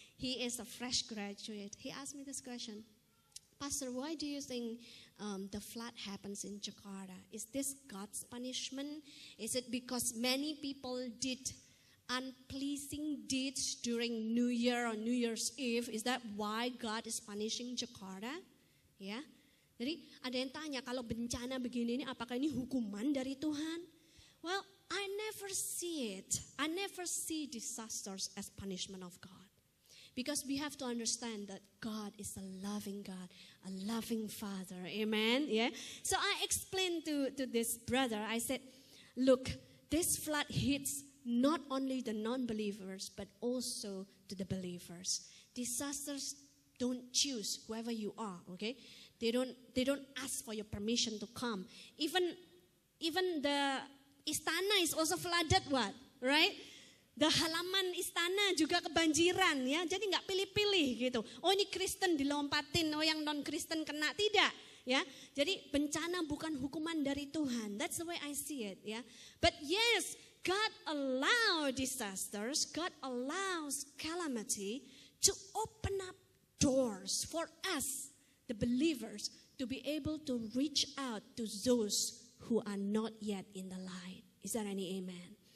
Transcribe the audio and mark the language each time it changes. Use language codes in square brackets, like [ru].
[en] He is a fresh graduate. He asked me this question. "Pastor, why do you think the flood happens in Jakarta? Is this God's punishment? Is it because many people did unpleasing deeds during New Year or New Year's Eve? Is that why God is punishing Jakarta?" [id] Ya, jadi ada yang tanya, kalau bencana begini ini apakah ini hukuman dari Tuhan? [en] Well, I never see it. I never see disasters as punishment of God. Because we have to understand that God is a loving God, a loving Father. Amen? Yeah. So I explained to this brother, I said, look, this flood hits not only the non-believers, but also to the believers. Disasters don't choose whoever you are, okay? They don't ask for your permission to come. Even the istana is also flooded, what? Right? The [id] halaman istana juga kebanjiran, ya. Jadi nggak pilih-pilih gitu. Oh ini Kristen dilompatin, oh yang non-Kristen kena, tidak, ya. Jadi bencana bukan hukuman dari Tuhan. [en] That's the way I see it, ya. But yes, God allows disasters, God allows calamity to open up doors for us, the believers, to be able to reach out to those who are not yet in the light. Is there any amen?